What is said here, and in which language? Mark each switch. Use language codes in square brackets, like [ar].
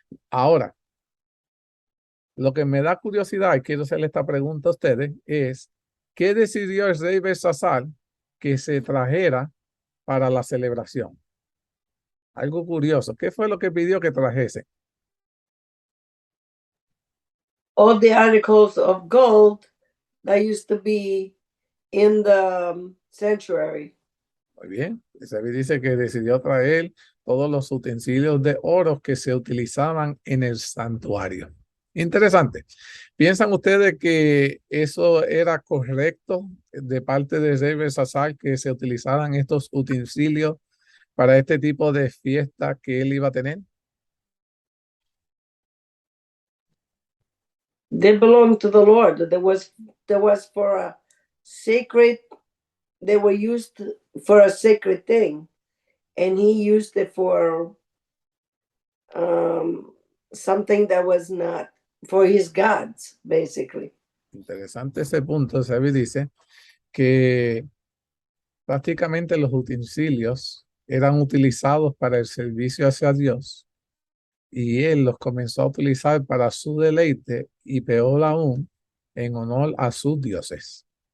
[es] Ahora, lo que me da curiosidad y quiero hacerle esta pregunta a ustedes es, ¿qué decidió el rey Belsasar que se trajera para la celebración? Algo curioso. ¿Qué fue lo que pidió que trajese? [en] All the articles of gold that used to be in the sanctuary. [es] Muy bien. David dice que decidió traer todos los utensilios de oro que se utilizaban en el santuario. Interesante. ¿Piensan ustedes que eso era correcto de parte de rey Belsasar que se utilizaran estos utensilios para este tipo de fiesta que él iba a tener? [en] They belong to the Lord. There was for a sacred, they were used for a sacred thing, and he used it for something that was not for his gods, basically. [es] Interesante ese punto. David dice que prácticamente los utensilios eran utilizados para el servicio hacia Dios y él los comenzó a utilizar para su deleite y peor aún en honor a sus dioses.